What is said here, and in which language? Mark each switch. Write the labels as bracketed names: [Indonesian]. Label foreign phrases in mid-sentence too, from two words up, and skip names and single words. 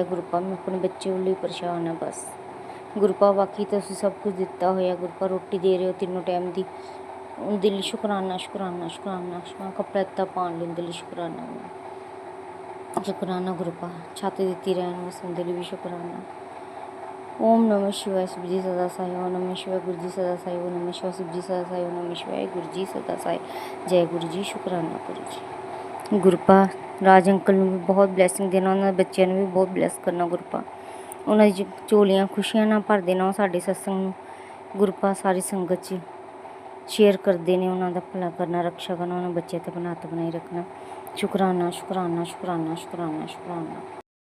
[Punjabi] ਗੁਰੂ ਪਾ ਮੈਂ ਆਪਣੇ ਬੱਚੇ ਵੱਲੋਂ ਹੀ ਪਰੇਸ਼ਾਨ ਹਾਂ ਬਸ। ਗੁਰੂ ਪਾ ਬਾਕੀ ਤੁਸੀਂ ਸਭ ਕੁਝ ਦਿੱਤਾ ਹੋਇਆ। ਗੁਰੂ ਪਾ ਰੋਟੀ ਦੇ ਰਹੇ ਹੋ ਤਿੰਨੋਂ ਟਾਈਮ ਦੀ, ਉਹਦੇ ਲਈ ਸ਼ੁਕਰਾਨਾ ਸ਼ੁਕਰਾਨਾ ਸ਼ੁਕਰਾਨਾ ਸ਼ੁਕਰਾਨਾ। ਕੱਪੜਾ ਦਿੱਤਾ ਪਾਉਣ ਲਈ ਉਹਦੇ ਲਈ ਸ਼ੁਕਰਾਨਾ ਸ਼ੁਕਰਾਨਾ। ਗੁਰੂ ਪਾ ਛੱਤ ਦਿੱਤੀ ਰਹਿਣ ਵਾਸਤੇ ਉਹਦੇ ਲਈ ਵੀ ਸ਼ੁਕਰਾਨਾ। [Hindi] ਓਮ ਨਮः शिवाय शिव जी सदा साई, ओम नमः शिवाय गुरु जी सदा साई, ओम नमः शिवाय शिव जी सदा साई, ओम नमः शिवाय गुरु जी सदा साई। जय गुरु जी, शुकराना गुरु जी। [Punjabi] ਗੁਰੂ ਪਾ ਰਾਜ ਅੰਕਲ ਨੂੰ ਵੀ ਬਹੁਤ ਬਲੈਸਿੰਗ ਦੇਣਾ, ਉਹਨਾਂ ਦੇ ਬੱਚਿਆਂ ਨੂੰ ਵੀ ਬਹੁਤ ਬਲੈਸ ਕਰਨਾ। ਗੁਰੂ ਪਾ ਉਹਨਾਂ ਦੀ ਝੋਲੀਆਂ ਖੁਸ਼ੀਆਂ ਨਾਲ ਭਰ ਦੇਣਾ। ਸਾਡੇ ਸਤਸੰਗ ਨੂੰ ਗੁਰੂ ਪਾ ਸਾਰੀ ਸੰਗਤ 'ਚ ਸ਼ੇਅਰ ਕਰਦੇ ਨੇ, ਉਹਨਾਂ ਦਾ ਭਲਾ ਕਰਨਾ, ਰਕਸ਼ਾ ਕਰਨਾ, ਉਹਨਾਂ ਬੱਚਿਆਂ ਤੇ ਬਣਾਈ ਰੱਖਣਾ। ਸ਼ੁਕਰਾਨਾ ਸ਼ੁਕਰਾਨਾ ਸ਼ੁਕਰਾਨਾ ਸ਼ੁਕਰਾਨਾ ਸ਼ੁਕਰਾਨਾ।